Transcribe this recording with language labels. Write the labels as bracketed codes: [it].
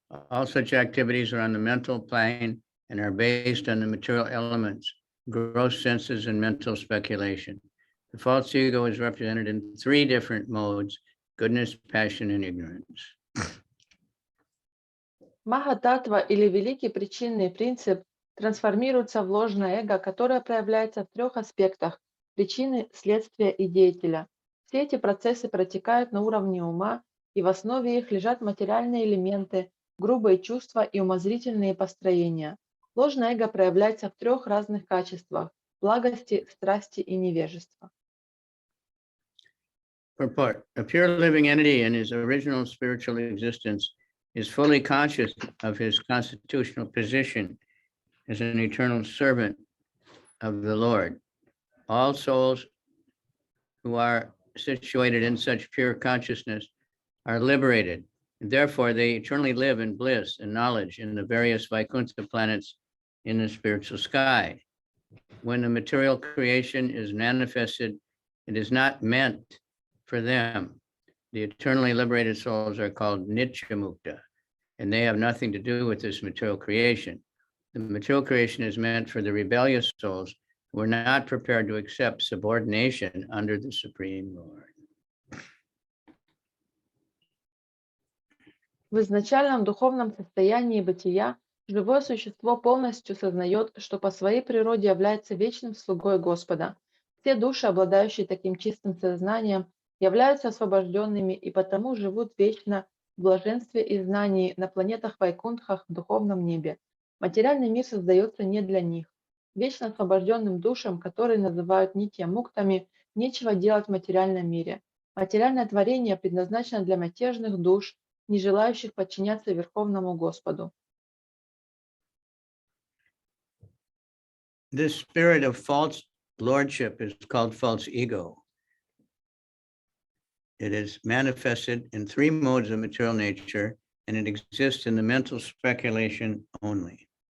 [en] All such activities are on the mental plane and are based on the material elements, gross senses, and mental speculation. The false ego is represented in three different modes: goodness, passion, and ignorance. [ru] Махататтва или великий причинный принцип трансформируется в ложное эго, которое проявляется в трех аспектах – причины, следствия и деятеля. Все эти процессы протекают на уровне ума, и в основе их лежат материальные элементы, грубые чувства и умозрительные построения. Ложное эго проявляется в трех разных качествах – благости, страсти и невежества. [en] Purport: a pure living entity in his original spiritual existence is fully conscious of his constitutional position as an eternal servant of the Lord. All souls who are situated in such pure consciousness are liberated, and therefore they eternally live in bliss and knowledge in the various Vaikuntha planets in the spiritual sky. when the material creation is manifested, it is not meant for them. The eternally liberated souls are called Nitya Mukta, and they have nothing to do with this material creation. The material creation is meant for the rebellious souls who are not prepared to accept subordination under the Supreme Lord. [ru] В изначальном духовном состоянии бытия живое существо полностью сознает, что по своей природе является вечным слугой Господа. Все души, обладающие таким чистым сознанием, являются освобожденными и потому живут вечно в блаженстве и знании на планетах Вайкунтхах в духовном небе. Материальный мир создается не для них. Вечно освобожденным душам, которые называют нитья-муктами, нечего делать в материальном мире. Материальное творение предназначено для мятежных душ, не желающих подчиняться Верховному Господу. [en] This spirit of false lordship is called false ego. It is manifested in three modes of material nature, and it exists in the mental speculation only.